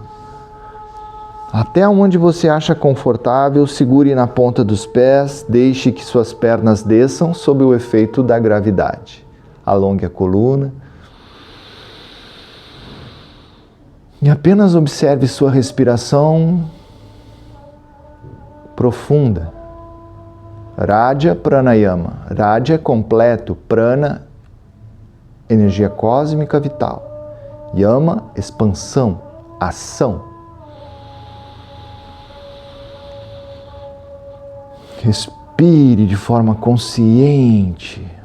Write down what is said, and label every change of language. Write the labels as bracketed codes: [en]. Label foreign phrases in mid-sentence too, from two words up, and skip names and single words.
[pt] Até onde você acha confortável, segure na ponta dos pés, deixe que suas pernas desçam sob o efeito da gravidade. Alongue a coluna. E apenas observe sua respiração profunda. Raja Pranayama. Raja é completo, Prana, energia cósmica vital. Yama, expansão, ação. Respire de forma consciente.